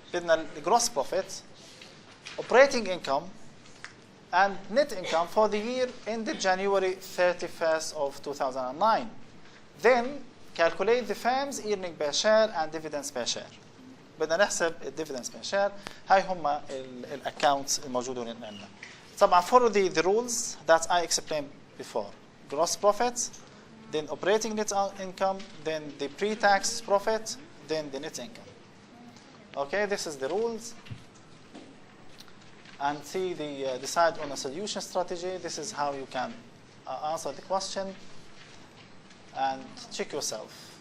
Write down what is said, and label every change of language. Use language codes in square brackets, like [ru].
[ar] بدنا [en] gross profits, operating income, and net income for the year ended January 31st of 2009. Then calculate the firm's earning per share and dividends per share. [ar] بدنا نحسب [en] dividends per share. [ar] هاي هم accounts الموجودين عندنا. طبعا [en] follow the rules that I explained before. Gross profits, then operating net income, then the pre-tax profit, then the net income. Okay, this is the rules. And see the decide on a solution strategy. This is how you can answer the question and check yourself.